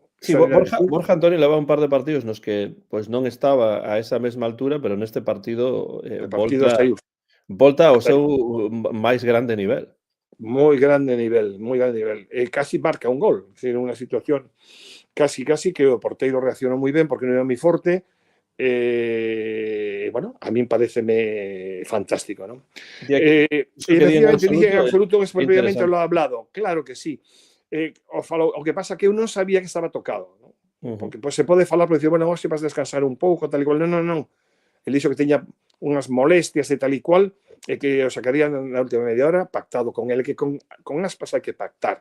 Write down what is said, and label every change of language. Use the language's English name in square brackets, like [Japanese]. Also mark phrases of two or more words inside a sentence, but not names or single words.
[Galician] Sí, Borja Antonio leva un par de partidos nos que pues non estaba a esa mesma altura, pero neste partido volta ao seu máis grande nivel. Moi grande nivel, moi grande nivel. Casi marca un gol, é dicir, unha situación casi que o porteiro reaccionou moi ben porque non era moi forte. Bueno, a min pareceme fantástico, ¿no? [Spanish] Efectivamente, dije en absoluto que previamente lo ha hablado. Claro que sí. [Galician] O que pasa que eu non sabía que estaba tocado, ¿no? Porque pues, se pode falar [Spanish] por decir, [Galician] bueno, se vas a descansar un pouco, tal e cual. Non. El dixo que teña unhas molestias e tal e cual, e que o sacarían na última media hora, pactado con ele, que con Aspas hai que pactar.